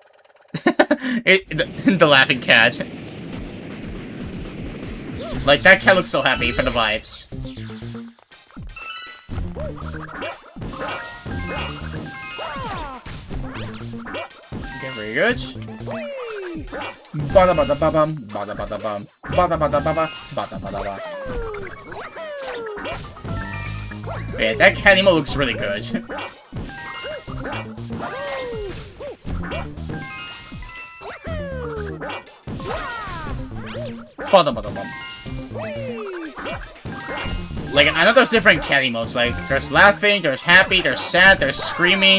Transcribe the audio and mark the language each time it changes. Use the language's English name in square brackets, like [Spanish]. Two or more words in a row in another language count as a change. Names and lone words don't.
[English] The laughing cat. Like, that cat looks so happy for the vibes. Okay, very good. Bada bada babam, bada bada bam, bada bada baba, bada bada ba. Yeah, that cat emote looks really good. Bada bada bam. Like, I know there's different cat emotes, like, there's laughing, there's happy, there's sad, there's screaming.